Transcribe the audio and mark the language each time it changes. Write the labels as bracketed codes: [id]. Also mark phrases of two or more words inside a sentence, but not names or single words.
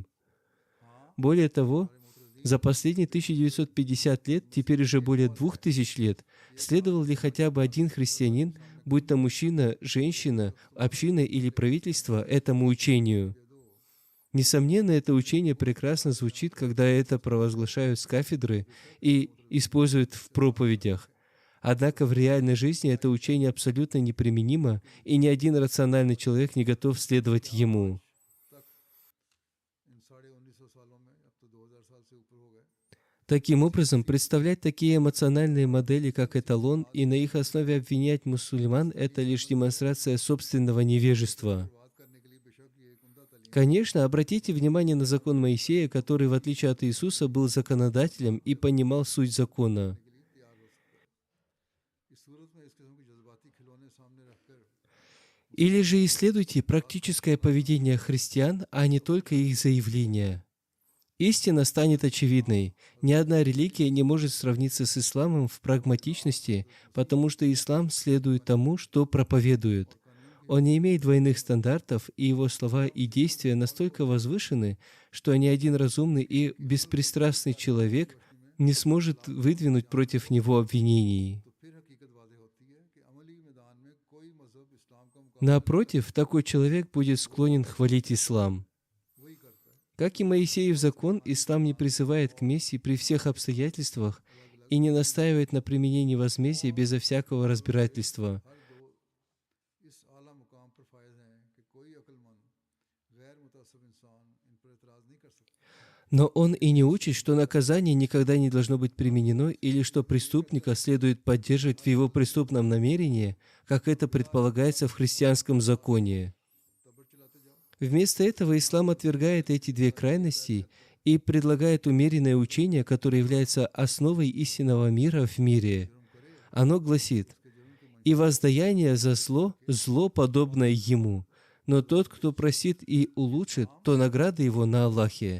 [ru] Более того, за последние 1950 лет, теперь уже более 2000 лет, следовал ли хотя бы один христианин, будь то мужчина, женщина, община или правительство, этому учению? Несомненно, это учение прекрасно звучит, когда это провозглашают с кафедры и используют в проповедях. Однако в реальной жизни это учение абсолютно неприменимо, и ни один рациональный человек не готов следовать ему. [ur] ان 1950 سالوں میں اب تو 2000 سال سے اوپر ہو گئے [ru] Таким образом, представлять такие эмоциональные модели, как эталон, и на их основе обвинять мусульман — это лишь демонстрация собственного невежества. [ur] بات کرنے کے لیے بے شک یہ ایک عمدہ تعلیم [ru] Конечно, обратите внимание на закон Моисея, который, в отличие от Иисуса, был законодателем и понимал суть закона. [ur] کے لیے تیار ہو سکتا ہے اس صورت میں اس قسم کے جذباتی کھلونے سامنے رکھ کر [ru] Или же исследуйте практическое поведение христиан, а не только их заявления. Истина станет очевидной. Ни одна религия не может сравниться с исламом в прагматичности, потому что ислам следует тому, что проповедует. Он не имеет двойных стандартов, и его слова и действия настолько возвышены, что ни один разумный и беспристрастный человек не сможет выдвинуть против него обвинений. [ur] تو پھر حقیقت واضح ہوتی ہے کہ عملی میدان میں کوئی مذہب اسلام کا مقابلہ [ru] Напротив, такой человек будет склонен хвалить ислам. [ur] وہی کرتا ہے [ru] Как и Моисеев закон, ислам не призывает к мести при всех обстоятельствах и не настаивает на применении возмездия безо всякого разбирательства. [ur] ہر دو اس اعلیٰ مقام پر فائز ہیں کہ کوئی عقلمند غیر متعصب انسان ان پر اعتراض نہیں کر سکتا [ru] Но он и не учит, что наказание никогда не должно быть применено или что преступника следует поддерживать в его преступном намерении, как это предполагается в христианском законе. [ur] تبر چلاتے جاؤ [ru] Вместо этого ислам отвергает эти две крайности и предлагает умеренное учение, которое является основой истинного мира в мире. Оно гласит: «И воздаяние за зло, зло подобное ему, но тот, кто просит и улучшит, то награда его на Аллахе.